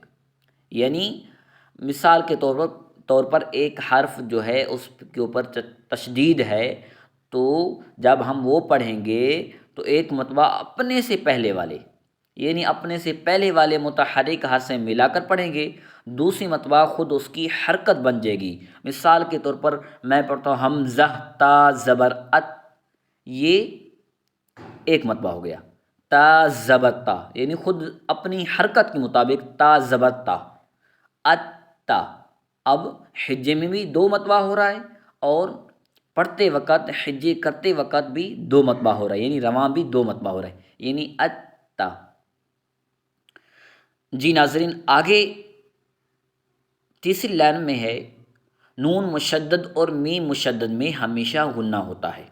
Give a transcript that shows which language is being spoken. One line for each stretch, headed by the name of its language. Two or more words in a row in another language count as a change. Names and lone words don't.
Urdu: یعنی مثال کے طور پر ایک حرف جو ہے اس کے اوپر تشدید ہے، تو جب ہم وہ پڑھیں گے تو ایک مرتبہ اپنے سے پہلے والے، یعنی اپنے سے پہلے والے متحرک حرف سے ملا کر پڑھیں گے، دوسری مرتبہ خود اس کی حرکت بن جائے گی۔ مثال کے طور پر میں پڑھتا ہوں حمزہ تا زبر ات، یہ ایک مرتبہ ہو گیا۔ تا زبر تا، یعنی خود اپنی حرکت کے مطابق تا زبر تا، ات تا۔ اب حجے میں بھی دو مرتبہ ہو رہا ہے، اور پڑھتے وقت حجے کرتے وقت بھی دو مرتبہ ہو رہا ہے، یعنی رواں بھی دو مرتبہ ہو رہا ہے، یعنی ات تا۔ جی ناظرین، آگے تیسری لائن میں ہے، نون مشدد اور میم مشدد میں ہمیشہ غنہ ہوتا ہے۔